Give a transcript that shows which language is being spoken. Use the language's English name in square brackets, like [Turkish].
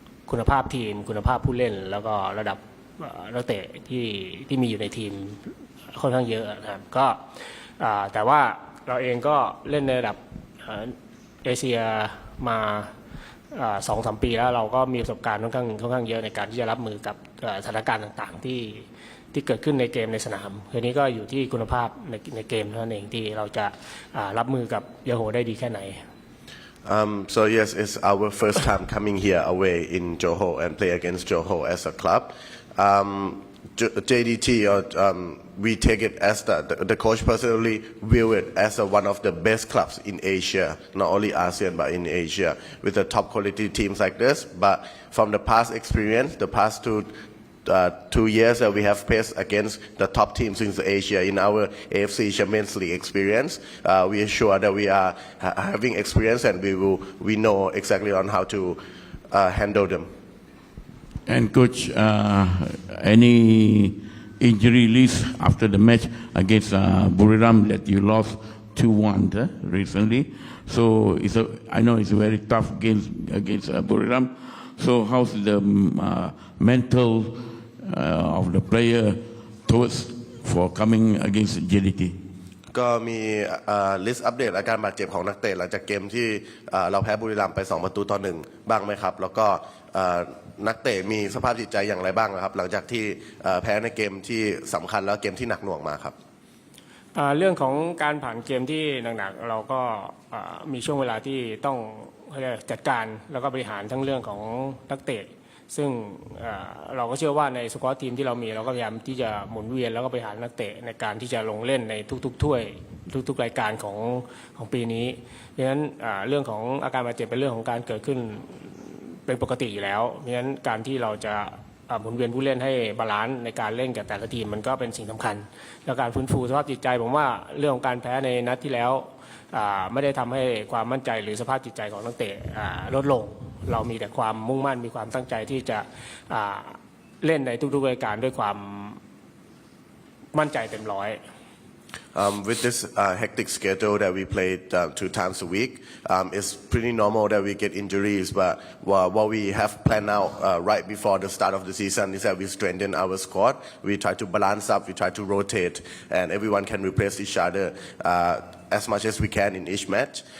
[Thai] คุณภาพทีมคุณภาพผู้เล่นแล้วก็ระดับนักเตะที่มีอยู่ในทีมค่อนข้างเยอะนะครับก็แต่ว่าเราเองก็เล่นในระดับเอเชียมา2-3 ปีแล้วเราก็มีประสบการณ์ค่อนข้างเยอะในการที่จะรับมือกับสถานการณ์ต่างๆที่เกิดขึ้นในเกมในสนามทีนี้ก็อยู่ที่คุณภาพในเกมเท่านั้นเองที่เราจะรับมือกับเยโฮได้ดีแค่ไหน [English] So yes, it's our first time coming here away in Johor and play against Johor as a club. JDT, we take it as the coach personally view it as one of the best clubs in Asia, not only ASEAN but in Asia, with the top quality teams like this. But from the past experience, the past 2 years that we have faced against the top teams in Asia in our AFC Champions League experience, we are sure that we are having experience and we know exactly on how to handle them. And coach, any injury list after the match against Buriram that you lost 2-1 recently? So I know it's a very tough game against Buriram. So how's the mental of the player towards for coming against JDT? [Thai] ก็มีลิสต์อัปเดตอาการบาดเจ็บของนักเตะหลังจากเกมที่เราแพ้บุรีรัมย์ไป2-1บ้างไหมครับแล้วก็นักเตะมีสภาพจิตใจอย่างไรบ้างครับหลังจากที่แพ้ในเกมที่สำคัญแล้วเกมที่หนักหน่วงมาครับ เรื่องของการผ่านเกมที่หนักๆเราก็มีช่วงเวลาที่ต้องจัดการแล้วก็บริหารทั้งเรื่องของนักเตะซึ่งเราก็เชื่อว่าในสควอตทีมที่เรามีเราก็พยายามที่จะหมุนเวียนแล้วก็บริหารนักเตะในการที่จะลงเล่นในทุกๆถ้วยทุกๆรายการของปีนี้ดังนั้นเรื่องของอาการบาดเจ็บเป็นเรื่องของการเกิดขึ้น เป็นปกติอยู่แล้วเพราะฉะนั้นการที่เราจะหมุนเวียนผู้เล่นให้บาลานซ์ในการเล่นกับแต่ละทีมมันก็เป็นสิ่งสำคัญและการฟื้นฟูสภาพจิตใจผมว่าเรื่องของการแพ้ในนัดที่แล้วไม่ได้ทำให้ความมั่นใจหรือสภาพจิตใจของนักเตะลดลงเรามีแต่ความมุ่งมั่นมีความตั้งใจที่จะเล่นในทุกๆรายการด้วยความมั่นใจเต็มร้อย [English] With this hectic schedule that we play 2 times a week, it's pretty normal that we get injuries. But what we have planned out right before the start of the season is that we strengthen our squad. We try to balance up, we try to rotate, and everyone can replace each other as much as we can in each match.